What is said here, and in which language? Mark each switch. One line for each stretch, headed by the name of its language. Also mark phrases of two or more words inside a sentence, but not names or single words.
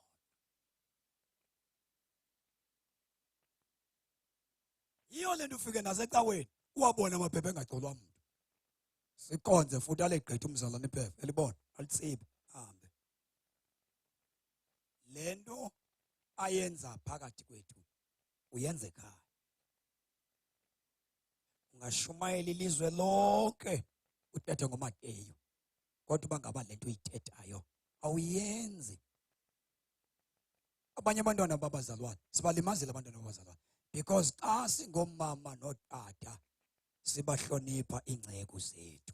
Xhosa: Yiyo le nto ufike nasecaweni uwabona amaphepha engagcolwa muntu. Sikonze futhi alegqitha umzalwane iphepha elibona alitsibe hambe. Le nto ayenza phakathi kwethu uyenze ekhaya. Ungashumayela ilizwe lonke uthethe ngoMateyu, kodwa uba ngaba le nto uyithethayo awuyenzi. Abanye abantwana babazalwane sibalimazile abantwana babazalwane, because xa singomama notata sibahlonipha iingceko zethu.